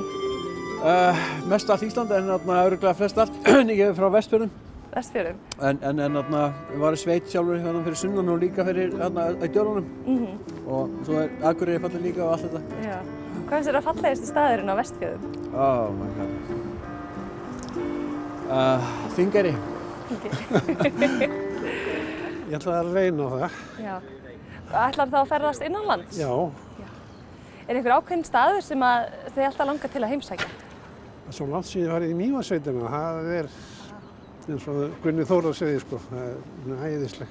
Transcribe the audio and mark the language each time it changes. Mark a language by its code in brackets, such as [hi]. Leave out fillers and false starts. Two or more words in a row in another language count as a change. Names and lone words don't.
[is] Mest allt Íslandi en örugglega flest allt. Ég er frá Vestfjörðum. Vestfjörðum? En ég var í sveit sjálfur hérna fyrir sunnan og líka fyrir hérna í Dölunum. Og svo er Akureyri fallið líka og allt þetta. Já. Hvað finnst þér að fallegasti staðurinn á Vestfjörðum? [en] Oh my god. [is] Þingeyri. Ég ætla að reyna á það. Já. Ætlar þá að ferðast innanlands? Já. Er einhver ákveðinn staður sem þið alltaf langar til að heimsækja? Svo langt síðan farið í Mývatnssveitina, það er eins og Gunni Þóra segir sko, það er æðisleg.